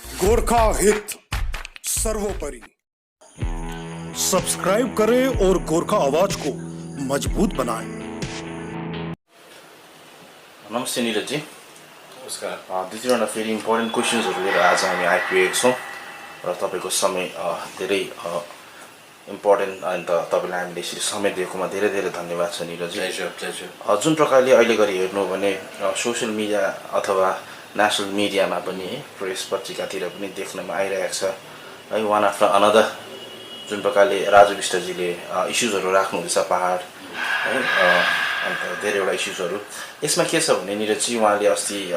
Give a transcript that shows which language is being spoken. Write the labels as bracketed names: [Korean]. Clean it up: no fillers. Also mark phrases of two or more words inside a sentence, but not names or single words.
[Hindi] गोरखा हित सर्वोपरि। सब्सक्राइब करें और गोरखा आवाज को मजबूत बनाएं। नमस्ते नीरज जी। [Nepali] नमस्कार। दुई तिनवटा फेरि [English] important questions [Nepali] लिएर आज हामी आइपुगेका छौँ र तपाईँको समय धेरै इम्पोर्टेन्ट अन्त तपाईँलाई हामीले यसरी समय दिएकोमा धेरै धेरै धन्यवाद छ नीरज जी। जुन प्रकारले अहिले घरि हेर्नु हो भने [English] social media [Nepali] अथवा [English] national media [Nepali] पनि है प्रेस पत्रिकातिर पनि देख्नमा आइरहेको छ है [English] one after another [Nepali] जुन प्रकारले राजु विष्टजीले इस्युजहरू राख्नुहुँदैछ पहाड है अन्त धेरैवटा इस्युजहरू यसमा के छ भने निरजी उहाँले अस्ति